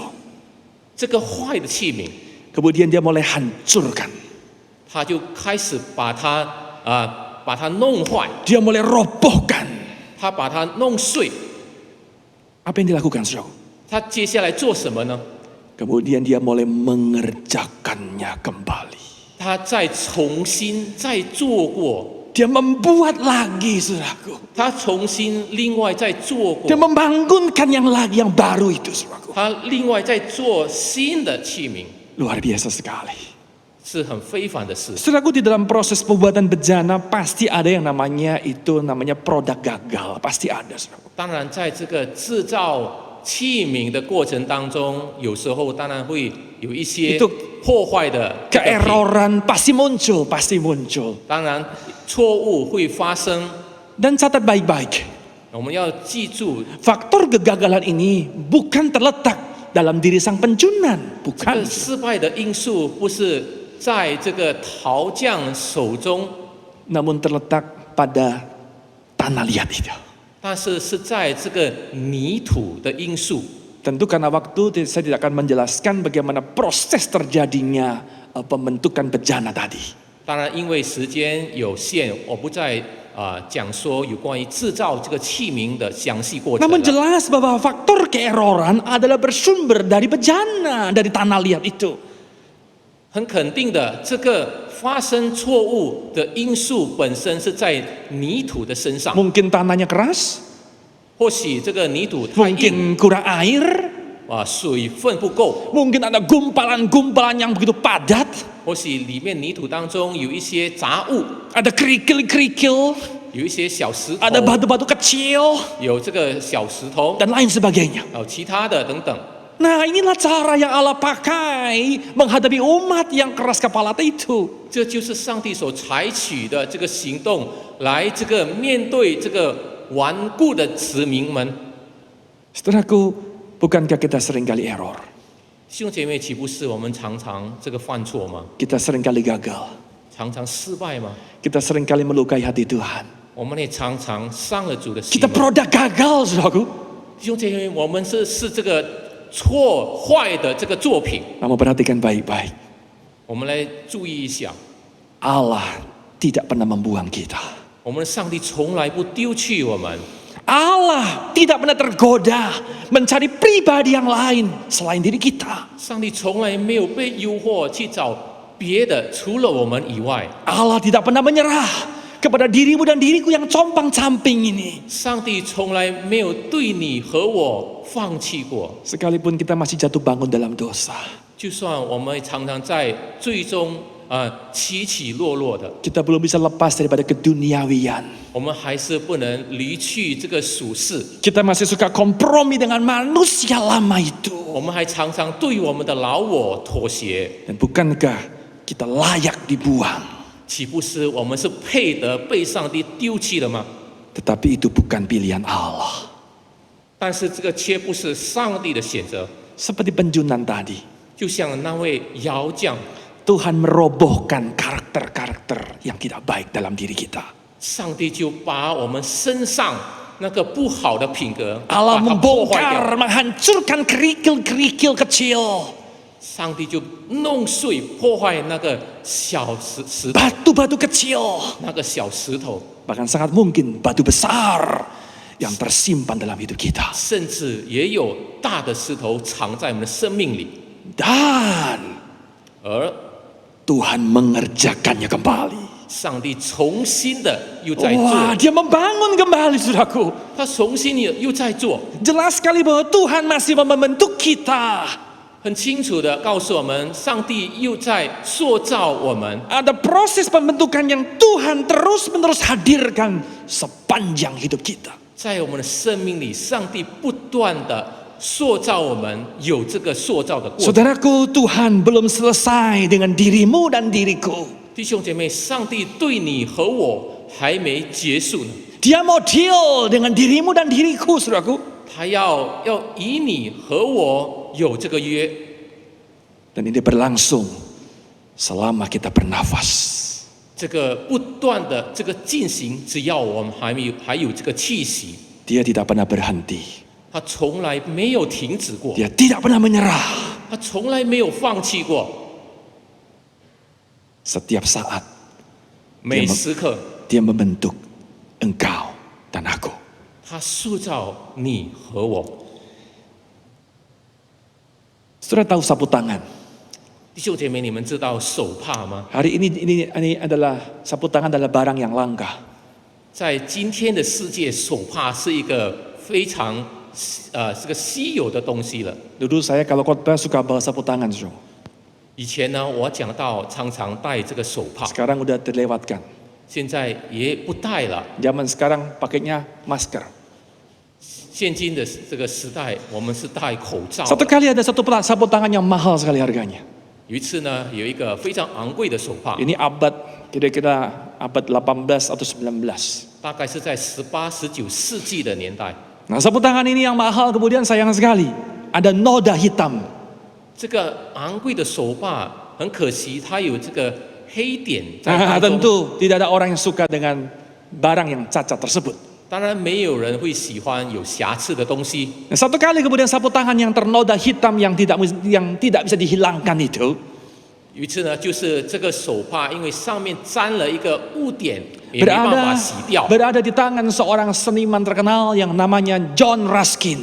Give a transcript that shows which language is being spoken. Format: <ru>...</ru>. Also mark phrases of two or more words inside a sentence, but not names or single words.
<zh>这个坏的器皿，</zh> <id>kemudian dia mulai hancurkan.</id> <zh>他就开始把它弄坏，</zh> <id>Dia mulai robohkan.</id> <zh>他把它弄碎。</zh> <id>Apa yang dilakukan, saudara?</id> <zh>他接下来做什么呢？</zh> <id>Kemudian dia mulai mengerjakannya kembali.</id> <zh>他再重新再做过，</zh> <id>Dia membuat lagi, saudaraku.</id> <zh>他重新另外再做过</zh> <id>Dia，membangunkan yang lagi yang baru itu, saudaraku.</id> <zh>他另外再做新的器皿，</zh> <id>Luar biasa sekali.</id> <zh>是很非凡的事。</zh> <id>Saudaraku, di dalam proses pembuatan bejana pasti ada yang namanya produk gagal, pasti ada, saudaraku.</id> <zh>当然，在这个制造器皿的过程当中，有时候当然会有一些</zh> <id>Itu</id> <zh>破坏的这个品</zh> <id>Keeroran pasti muncul.</id> <zh>当然错误会发生。</zh> <id>Dan catat baik-baik,</id> <zh>我们要记住，</zh> <id>faktor kegagalan ini bukan terletak dalam diri sang penjunan,</id> <zh>这</zh> <id>bukan.</id> <zh>个失败的因素不是在这个陶匠手中，</zh> <id>Namun terletak pada tanah liat itu.</id> <zh>但是是在这个泥土的因素。</zh> <id>Tentu karena waktu saya tidak akan menjelaskan bagaimana proses terjadinya pembentukan bejana tadi.</id> <zh>当然，因为时间有限，我不再讲说有关于制造这个器皿的详细过程</zh> <id>Namun</id> <zh>了。</zh> <id>jelas bahwa faktor keeroran adalah bersumber dari bejana, dari tanah liat itu.</id> <zh>很肯定的，这个发生错误的因素本身是在泥土的身上。</zh> <id>Mungkin tanahnya keras,</id> <zh>或许这个泥土太硬，</zh> <id>mungkin kurang air,</id> <zh>水分不够，</zh> <id>mungkin ada gumpalan-gumpalan yang begitu padat,</id> <zh>或许里面泥土当中有一些杂物，</zh> <id>ada kerikil-kerikil,</id> <zh>有一些小石头，</zh> <id>ada batu-batu kecil,</id> <zh>有这个小石头，</zh> <id>dan lain sebagainya.</id> <zh>还有其他的等等。</zh> <id>Nah, inilah cara yang Allah pakai menghadapi umat yang keras kepala itu.</id> <zh>这就是上帝所采取的这个行动，来这个面对这个顽固的子民们。</zh> <id>Saudaraku, bukankah kita seringkali error?</id> <zh>弟兄姐妹，岂不是我们常常这个犯错吗？</zh> <id>Kita seringkali gagal.</id> <zh>常常失败吗？</zh> <id>Kita seringkali melukai hati Tuhan.</id> <zh>我们也常常伤了主的心</zh> <id>Kita</id> <zh>吗。</zh> <id>produk gagal, saudaraku.</id> <zh>弟兄姐妹，我们是这个错坏的这个作品，</zh> <id>Namun perhatikan baik-baik.</id> <zh>我们来注意一下，</zh> <id>Allah tidak pernah membuang kita.</id> <zh>我们的上帝从来不丢弃我们，</zh> <id>Allah tidak pernah tergoda mencari pribadi yang lain selain diri kita.</id> <zh>上帝从来没有被诱惑去找别的，除了我们以外。</zh> <id>Allah tidak pernah menyerah kepada dirimu dan diriku yang compang-camping ini.</id> <zh>上帝从来没有对你和我放弃过，</zh> <id>Sekalipun kita masih jatuh bangun dalam dosa,</id> <zh>就算我们常常在最终起起落落的，</zh> <id>kita belum bisa lepas daripada keduniawian.</id> <zh>我们还是不能离去这个属世，</zh> <id>Kita masih suka kompromi dengan manusia lama itu.</id> <zh>我们还常常对我们的老我妥协。</zh> <id>Dan bukankah kita layak dibuang?</id> <zh>岂不是我们是配得被上帝丢弃了吗？</zh> <id>Tetapi itu bukan pilihan Allah.</id> <zh>但是这个却不是上帝的选择，</zh> <id>Seperti penjunan tadi,</id> <zh>就像那位窑匠，</zh> <id>Tuhan merobohkan karakter-karakter yang tidak baik dalam diri kita.</id> <zh>上帝就把我们身上那个不好的品格，</zh> <id>Allah</id> <zh>把它破坏掉。</zh> <id>membongkar, menghancurkan kerikil-kerikil kecil,</id> <zh>上帝就弄碎、破坏那个小石头，</zh> <id>batu-batu kecil,</id> <zh>那个小石头，</zh> <id>bahkan sangat mungkin batu besar yang tersimpan dalam hidup kita.</id> <zh>甚至也有大的石头藏在我们的生命里，</zh> <id>Dan</id> <zh>而</zh> <id>Tuhan mengerjakannya kembali.</id> <zh>上帝重新的又在做，</zh> <id>Wah, dia membangun kembali, saudaraku.</id> <zh>他重新又在做，</zh> <id>Jelas sekali bahwa Tuhan masih membentuk kita.</id> <zh>很清楚的告诉我们，上帝又在塑造我们。</zh> <id>Ada proses pembentukan yang Tuhan terus-menerus hadirkan sepanjang hidup kita.</id> <zh>在我们的生命里，上帝不断的塑造我们，有这个塑造的过程。</zh> <id>Saudaraku, Tuhan belum selesai dengan dirimu dan diriku.</id> <zh>弟兄姐妹，上帝对你和我还没结束呢，</zh> <id>Dia mau deal dengan dirimu dan diriku, saudaraku.</id> <zh>他要以你和我有这个约，</zh> <id>Dan ini berlangsung selama kita bernafas.</id> <zh>这个不断的这个进行，只要我们还有这个气息，</zh> <id>Dia tidak pernah berhenti.</id> <zh>他从来没有停止过，</zh> <id>Dia tidak pernah menyerah.</id> <zh>他从来没有放弃过，</zh> <id>Setiap saat</id> <zh>每时刻</zh> <id>dia membentuk engkau dan aku.</id> <zh>他塑造你和我。</zh> <id>Saudara tahu sapu tangan?</id> <zh>弟兄姐妹，你们知道手帕吗？</zh> <id>Hari ini adalah sapu tangan adalah barang yang langka.</id> <zh>在今天的世界，手帕是一个非常这个稀有的东西了。</zh> <id>Dulu saya kalau khotbah suka bawa sapu tangan, saudara.</id> <zh>以前呢，我讲到常常带这个手帕，</zh> <id>Sekarang udah terlewatkan.</id> <zh>现在也不带了。</zh> <id>Zaman sekarang pakainya masker.</id> <zh>现今的这个时代，我们是戴口罩</zh> <id>Satu</id> <zh>的。</zh> <id>kali ada satu sapu tangan yang mahal sekali harganya.</id> <zh>有一次呢，有一个非常昂贵的手帕，</zh> <id>Ini kira-kira abad 18 atau 19.</id> <zh>大概是在18、19世纪的年代。</zh> <id>Nah, sapu tangan ini yang mahal kemudian sayang sekali ada noda hitam.</id> <zh>这个昂贵的手帕很可惜，它有这个黑点在当中。</zh> <id>Tentu tidak ada orang yang suka dengan barang yang cacat tersebut.</id> <zh>当然，没有人会喜欢有瑕疵的东西。</zh> <id>Nah, satu kali kemudian sapu tangan yang ternoda hitam yang tidak bisa dihilangkan itu,</id> <zh>于是呢，就是这个手帕，因为上面沾了一个污点，也没办法洗掉。</zh> <id>berada di tangan seorang seniman terkenal yang namanya John Ruskin.</id>